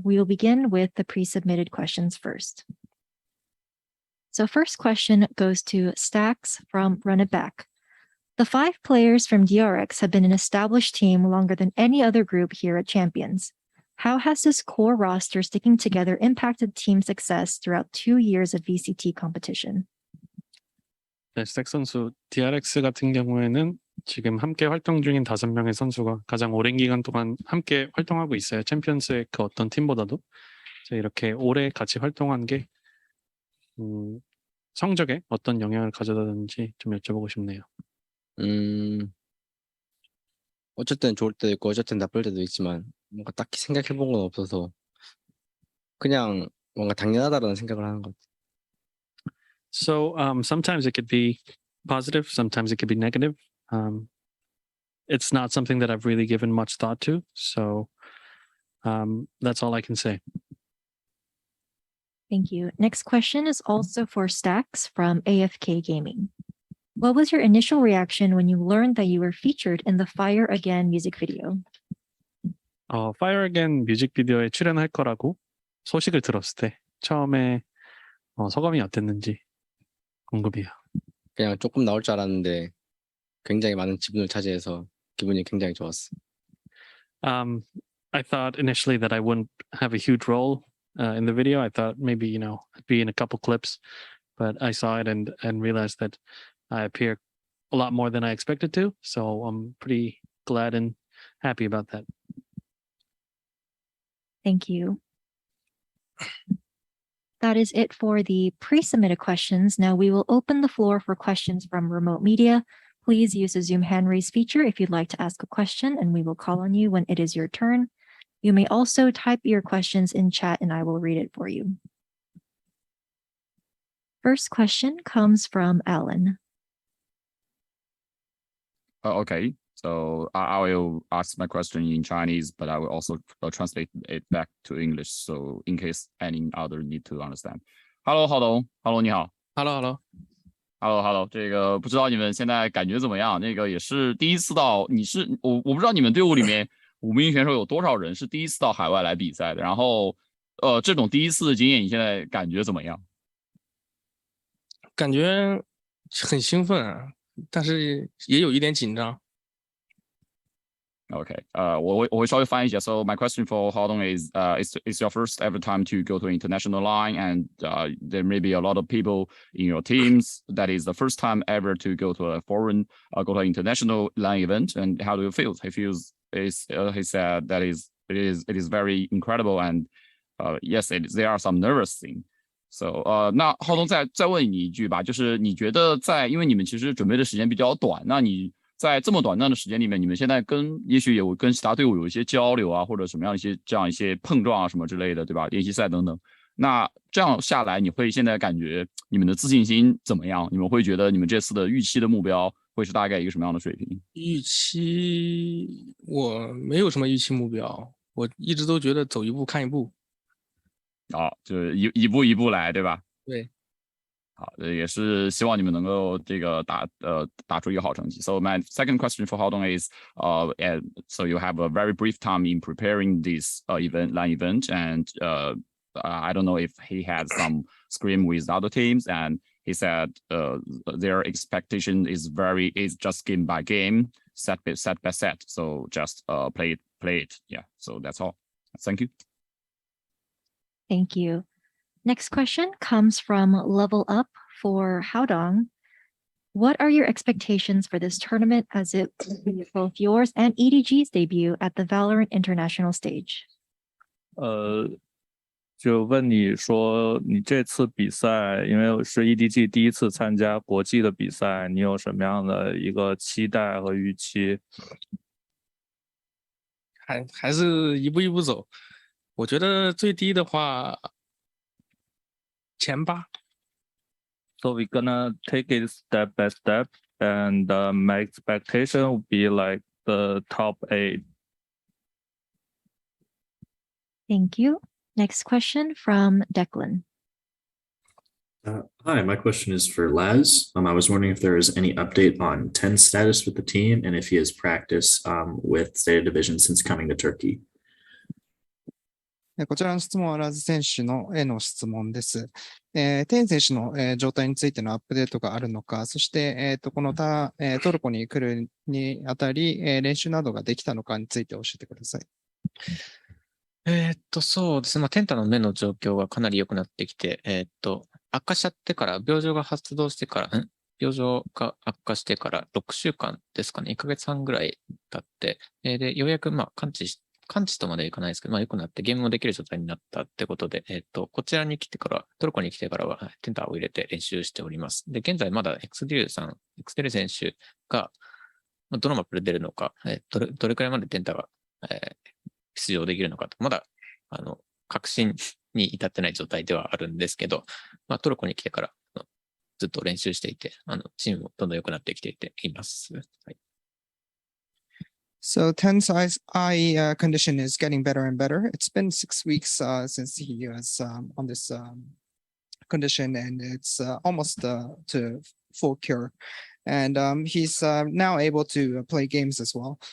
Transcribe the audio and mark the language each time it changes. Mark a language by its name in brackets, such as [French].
[English] We will begin with the pre-submitted questions first. So first question goes to Stacks from Run It Back. The 5 players from DRX have been an established team longer than any other group here at Champions. How has this core roster sticking together impacted team success throughout 2 years of VCT competition? [Korean] 네, 스택 선수 DRX 같은 경우에는 지금 함께 활동 중인 5명의 선수가 가장 오랜 기간 동안 함께 활동하고 있어요. 챔피언스의 그 어떤 팀보다도. 이렇게 오래 같이 활동한 게 성적에 어떤 영향을 가져다는지 좀 여쭤보고 싶네요. 어쩔 땐 좋을 때도 있고 어쩔 땐 나쁠 때도 있지만 뭔가 딱히 생각해본 건 없어서 그냥 뭔가 당연하다라는 생각을 하는 것 같아요. [English] So sometimes it could be positive, sometimes it could be negative. It's not something that I've really given much thought to, so that's all I can say. Thank you. Next question is also for Stacks from AFK Gaming. What was your initial reaction when you learned that you were featured in the Fire Again music video? [Korean] Fire Again 뮤직비디오에 출연할 거라고 소식을 들었을 때 처음에 소감이 어땠는지 궁금해요. 그냥 조금 나올 줄 알았는데 굉장히 많은 지분을 차지해서 기분이 굉장히 좋았어. [English] I thought initially that I wouldn't have a huge role in the video. I thought maybe, I'd be in a couple clips, but I saw it and realized that I appear a lot more than I expected to. So I'm pretty glad and happy about that. Thank you. That is it for the pre-submitted questions. Now we will open the floor for questions from remote media. Please use the Zoom hand raise feature if you'd like to ask a question, and we will call on you when it is your turn. You may also type your questions in chat and I will read it for you. First question comes from Alan. Okay, so I will ask my question in Chinese, but I will also translate it back to English, so in case any other need to understand. Hello, Hello, [Chinese] 你好。 [English] Hello， [Chinese] 这个不知道你们现在感觉怎么样？那个也是第一次到，我不知道你们队伍里面5名选手有多少人是第一次到海外来比赛的，然后这种第一次的经验，你现在感觉怎么样？感觉很兴奋啊，但是也有一点紧张。 Okay, 我会稍微翻译一下。 [English] So my question for Haodong is, it's your first ever time to go to an international line, and there may be a lot of people in your teams that is the first time ever to go to a foreign, go to an international line event. And how do you feel? He said that it is very incredible, and yes, there are some nervous things. [Chinese] So 那浩东再问你一句吧，就是你觉得因为你们其实准备的时间比较短，那你在这么短暂的时间里面，你们现在也许有跟其他队伍有一些交流啊，或者什么样一些碰撞啊什么之类的，对吧？练习赛等等。那这样下来，你会现在感觉你们的自信心怎么样？你们会觉得你们这次的预期的目标会是大概一个什么样的水平？预期我没有什么预期目标，我一直都觉得走一步看一步。就是一步一步来，对吧？对。好，也是希望你们能够这个打出一个好成绩。 [English] So my second question for Haodong is, so you have a very brief time in preparing this line event, and I don't know if he had some scrim with other teams, and he said their expectation is just game by game, set by set. So just play it. Yeah. So that's all. Thank you. Thank you. Next question comes from Level Up for Haodong. What are your expectations for this tournament as it will be both yours and EDG's debut at the VALORANT International stage? [Chinese] 就问你说，你这次比赛，因为是 EDG 第一次参加国际的比赛，你有什么样的一个期待和预期？还是一步一步走。我觉得最低的话，前8。 [English] So we're gonna take it step by step, and my expectation would be like the top 8. Thank you. Next question from Declan. Hi, my question is for Laz. I was wondering if there is any update on 10 status with the team and if he has practiced with State of Division since coming to Turkey. [Japanese] こちらの質問はラズ選手のへの質問です。テン選手の状態についてのアップデートがあるのか、そしてこのトルコに来るにあたり練習などができたのかについて教えてください。そうですね。まあ、テンタの目の状況がかなり良くなってきて、悪化しちゃってから、病状が発動してから、病状が悪化してから6週間ですかね、1ヶ月半ぐらい経って、で、ようやくまあ完治とまではいかないですけど、まあ良くなってゲームもできる状態になったってことで、こちらに来てから、トルコに来てからはテンタを入れて練習しております。で、現在まだエクスデル選手が、どのマップで出るのか、どれくらいまでテンタが、出場できるのかと、まだ、確信に至ってない状態ではあるんですけど、まあトルコに来てからずっと練習していて、チームもどんどん良くなってきています。はい。 [English] So Ten's eye condition is getting better and better. It's been 6 weeks since he was on this condition, and it's almost to full cure. And he's now able to play games as well.